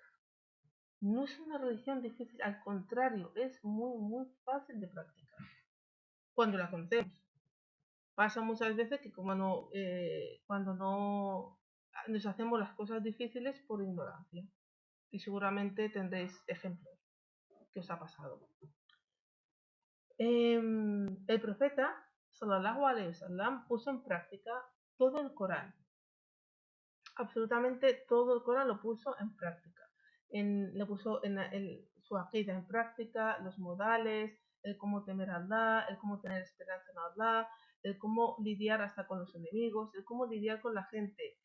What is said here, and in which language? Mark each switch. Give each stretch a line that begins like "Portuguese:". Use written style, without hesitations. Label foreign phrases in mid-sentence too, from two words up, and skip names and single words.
Spanish: No es una religión difícil, al contrario, es muy fácil de practicar cuando la conocemos. Pasa muchas veces que cuando no nos hacemos las cosas difíciles por ignorancia. Y seguramente tendréis ejemplos que os ha pasado. El profeta,
Arabic: صلى الله عليه وسلم,
Spanish: puso en práctica todo el Corán. Absolutamente todo el Corán lo puso en práctica. Lo puso su aqida en práctica, los modales, el cómo temer a Allah, el cómo tener esperanza en Allah, el cómo lidiar hasta con los enemigos, el cómo lidiar con la gente.